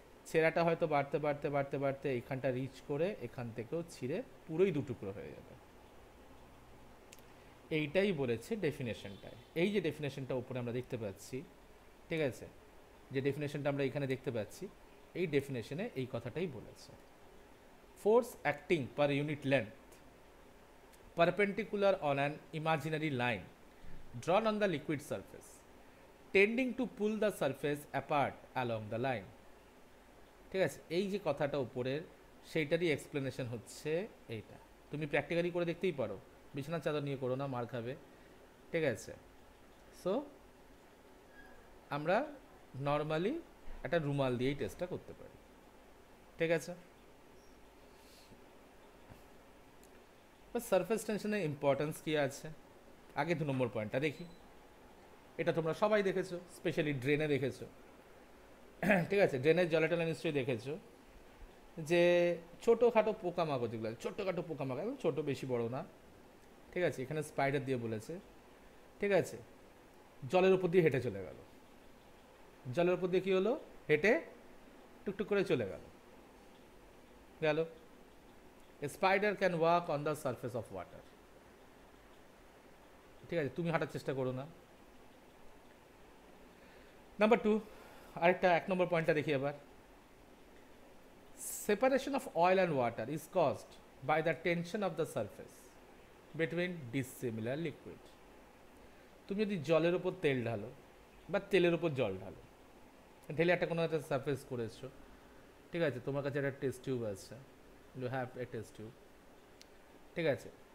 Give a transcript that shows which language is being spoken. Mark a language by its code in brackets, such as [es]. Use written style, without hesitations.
[bn] ছেঁড়াটা হয়তো বাড়তে বাড়তে বাড়তে বাড়তে এখানটা রিচ করে এখান থেকেও ছিঁড়ে পুরোই দুটুকরো হয়ে যাবে। এইটাই বলেছে ডেফিনেশনটায়। এই যে ডেফিনেশনটা উপরে আমরা দেখতে পাচ্ছি, ঠিক আছে, যে ডেফিনেশনটা আমরা এখানে দেখতে পাচ্ছি, এই ডেফিনেশনে এই কথাটাই বলেছে। [en] Force acting per unit length perpendicular on an imaginary line drawn on the liquid surface tending to pull the surface apart along the line। [bn] ঠিক আছে, এই যে কথাটা উপরের সেইটারই এক্সপ্লেনেশন হচ্ছে এইটা। তুমি প্র্যাকটিক্যালি করে দেখতেই পারো, বিছানার চাদর নিয়ে করো না, মার খাবে, ঠিক আছে। সো আমরা নর্মালি একটা রুমাল দিয়েই টেস্টটা করতে পারি, ঠিক আছে। সারফেস টেনশনের ইম্পর্টেন্স কী আছে, আগে 2 নম্বর পয়েন্টটা দেখি। এটা তোমরা সবাই দেখেছো, স্পেশালি ড্রেনে দেখেছো, ঠিক আছে। ড্রেনের জলে টলে নিশ্চয়ই দেখেছো যে ছোটোখাটো পোকামাকড়, যেগুলো ছোটোখাটো পোকামাকড়, একদম ছোটো, বেশি বড় না, ঠিক আছে। এখানে স্পাইডার দিয়ে বলেছে, ঠিক আছে, জলের উপর দিয়ে হেঁটে চলে গেল। জলের উপর দিয়ে কী হলো? হেঁটে টুকটুক করে চলে গেল। গেল। [en] A spider can walk on the surface of water, [bn] ঠিক আছে, তুমি হাঁটার চেষ্টা করো না। নাম্বার 2, আরেকটা 1 নম্বর পয়েন্টটা দেখি এবার। [en] Separation of oil and water is caused by the tension of the surface between dissimilar liquid. [bn] তুমি যদি জলের উপর তেল ঢালো বা তেলের উপর জল ঢালো, ঢেলে একটা কোনো একটা সারফেস করেছো, ঠিক আছে, তোমার কাছে একটা টেস্ট টিউব আছে, [en] you have a test tube, [bn] ঠিক আছে।